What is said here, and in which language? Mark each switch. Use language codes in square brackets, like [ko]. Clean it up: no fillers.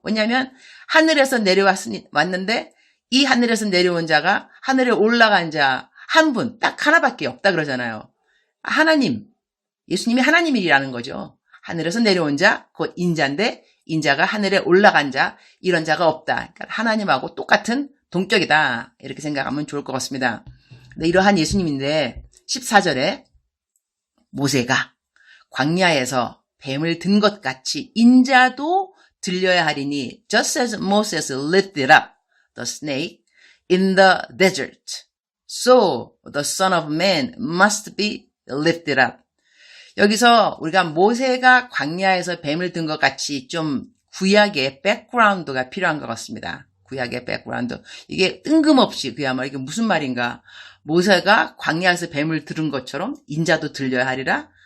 [ko] 왜냐하면 하늘에서 내려왔는데 이 하늘에서 내려온 자가 하늘에 올라간 자 한 분, 딱 하나밖에 없다 그러잖아요. 하나님, 예수님이 하나님이라는 거죠. 하늘에서 내려온 자, 곧 인자인데 인자가 하늘에 올라간 자, 이런 자가 없다. 그러니까 하나님하고 똑같은 동격이다. 이렇게 생각하면 좋을 것 같습니다. 근데 이러한 예수님인데 14절에 모세가 광야에서 뱀을 든 것 같이 인자도 들려야 하리니 [en] just as Moses lifted up the snake in the desert, so the Son of Man must be lifted up. [ko] 여기서 우리가 모세가 광야에서 뱀을 든 것 같이 좀 구약의 백그라운드가 필요한 것 같습니다. 구약의 백그라운드. 이게 뜬금없이 그야말로 이게 무슨 말인가. 모세가 광야에서 뱀을 들은 것처럼 인자도 들려야 하리라.